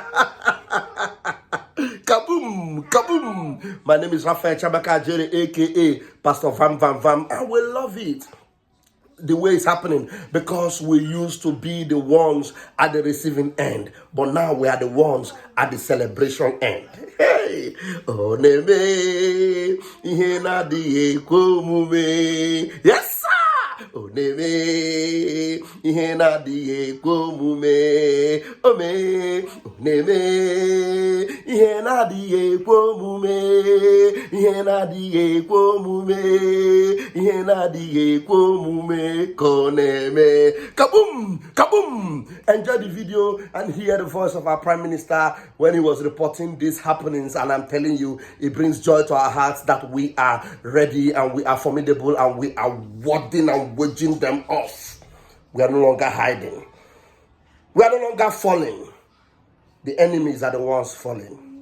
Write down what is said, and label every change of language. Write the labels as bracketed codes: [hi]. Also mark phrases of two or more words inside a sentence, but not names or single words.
[en] Kaboom, kaboom. My name is Raphael Chabaka Jerry, aka Pastor Vam Vam Vam. I will love it the way it's happening, because we used to be the ones at the receiving end, but now we are the ones at the celebration end. [ig] Hey, oh neme, ihena di ekwomume. [en] Yes sir. [ig] Oh neme, ihena di ekwomume. Oh me, oh neme, ihena di ekwomume. Ihena di ekwomume. Ihena di ekwomume. Koneme. [en] Kaboom! Kaboom! Enjoy the video and hear the voice of our Prime Minister when he was reporting these happenings. And I'm telling you, it brings joy to our hearts that we are ready and we are formidable and we are warding and waging them off. We are no longer hiding. We are no longer falling. The enemies are the ones falling.